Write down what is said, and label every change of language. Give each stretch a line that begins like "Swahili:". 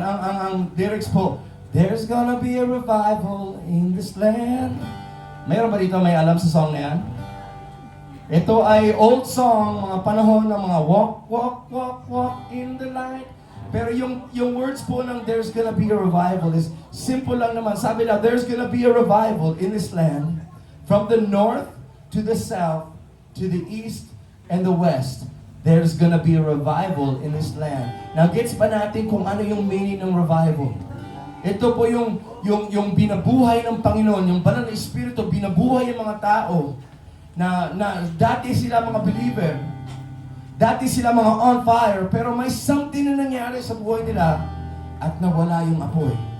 Filipino: Ang lyrics po,
English: There's gonna be a revival in this land.
Filipino: Meron ba dito may alam sa song na yan? Ito ay old song, mga panahon ng mga
English: walk, walk, walk, walk in the light.
Filipino: Pero yung words po ng
English: There's gonna be a revival
Filipino: is simple lang naman. Sabi na,
English: there's gonna be a revival in this land from the north to the south to the east and the west. There's gonna be a revival in this land.
Filipino: Now, gets ba natin kung ano yung meaning ng revival? Ito po yung binabuhay ng Panginoon, yung banal na Espiritu, binabuhay yung mga tao na dati sila mga believer, dati sila mga on fire, pero may something na nangyari sa buhay nila at nawala yung apoy.